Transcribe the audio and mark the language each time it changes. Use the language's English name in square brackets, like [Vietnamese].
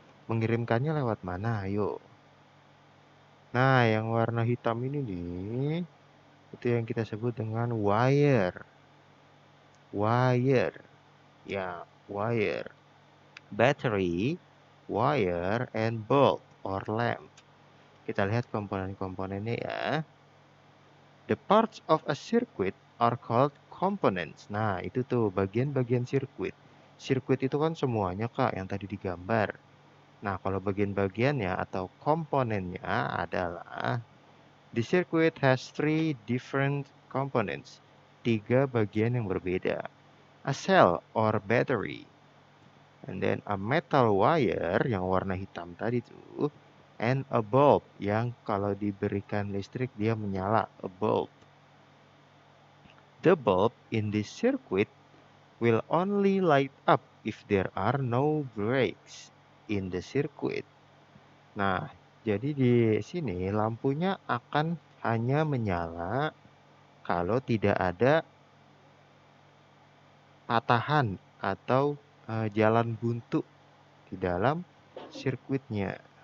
[Indonesian] Mengirimkannya lewat mana? Ayo. Nah, yang warna hitam ini nih, itu yang kita sebut dengan wire. [English] Wire. Ya, wire. Battery, wire, and bulb or lamp. [Indonesian] Kita lihat komponen-komponennya ya. [English] The parts of a circuit are called components. [Indonesian] Nah, itu tuh bagian-bagian sirkuit. Sirkuit itu kan semuanya, Kak, yang tadi digambar. Nah, kalau bagian-bagiannya atau komponennya adalah [English] the circuit has three different components. [Indonesian] Tiga bagian yang berbeda. [English] A cell or battery. And then a metal wire [Indonesian] yang warna hitam tadi tuh. [English] And a bulb [Indonesian] yang kalau diberikan listrik dia menyala. [English] A bulb. The bulb in this circuit will only light up if there are no breaks in the circuit. [Indonesian] Nah, jadi di sini lampunya akan hanya menyala kalau tidak ada patahan atau jalan buntu di dalam sirkuitnya.